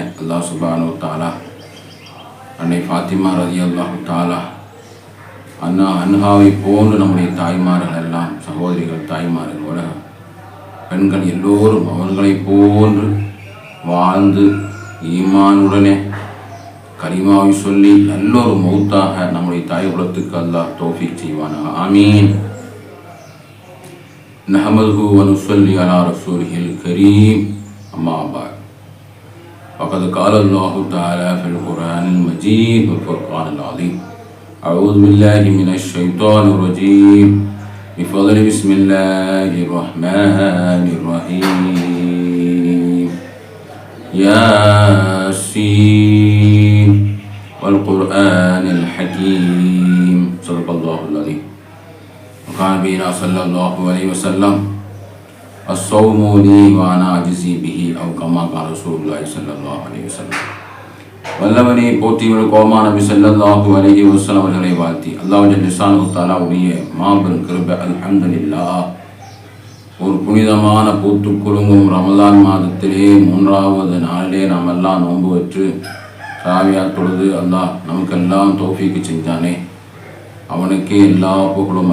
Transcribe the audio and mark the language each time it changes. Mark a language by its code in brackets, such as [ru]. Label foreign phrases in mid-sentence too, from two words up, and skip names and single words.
[ar] الله سبحانه تعالى [ta] அன்னை ஃபாத்திமா [ar] رضي الله تعالى عنها [ta] போன்று நம்முடைய தாய்மார்கள் எல்லாம், சகோதரிகள், தாய்மார்கள், உலக பெண்கள் எல்லோரும் அவர்களை போன்று வாழ்ந்து ஈமானுடனே கலிமாவை சொல்லி நல்லொரு மௌத்தாக நம்முடைய தாய் குலத்துக்கு அல்லாஹ் தௌஃபீக் செய்வானாக. ஆமீன். [ar] نحمده و نصلي على رسوله الكريم. أما بعد. فقد قال الله تعالى في القرآن المجيد والفرقان العظيم. أعوذ بالله من الشيطان الرجيم. بفضل بسم الله الرحمن الرحيم. ياسين والقرآن الحكيم. صدق الله العظيم. وقال بنا صلى الله عليه وسلم الصوم لي وانا اجزي به او كما قال رسول الله صلى الله عليه وسلم. [ta] வல்லவனே போற்றிவர் கோமா நபி [ar] صلى الله عليه وسلم [ta] அவர்களை வாழ்த்தி [ar] الله جل شأنه تعالى [ta] மாபெரும் கிருபை, அல்ஹம்துலில்லாஹ். ஒரு புனிதமான பூத்து குலுங்கும் ரமலான் மாதத்திலே 3வது நாளிலே நாம் எல்லாம் நோன்பு வச்சு ராவியா தொழுது அல்லாஹ் நமக்கெல்லாம் தௌஃபீக் செஞ்சானே, அவனுக்கே எல்லா புகழும்.